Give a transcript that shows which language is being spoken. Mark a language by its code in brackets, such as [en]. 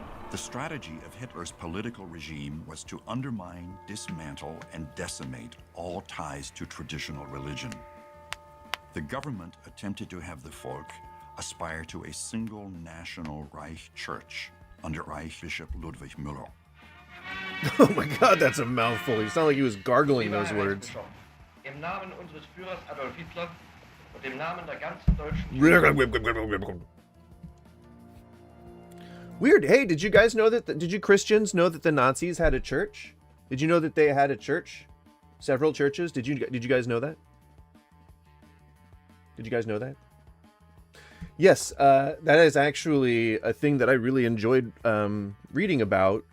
[en] The strategy of Hitler's political regime was to undermine, dismantle, and decimate all ties to traditional religion. The government attempted to have the folk aspire to a single national Reich Church under Reichsbishop Ludwig Müller. Oh my god, that's a mouthful. You sound like he was gargling those words. [de] Im Namen unseres Führers Adolf Hitler und im Namen der ganzen deutschen [en] Weird. Hey, did you guys know that? Did you Christians know that the Nazis had a church? Did you know that they had a church? Several churches. Did you guys know that? Did you guys know that? Yes, that is actually a thing that I really enjoyed reading about.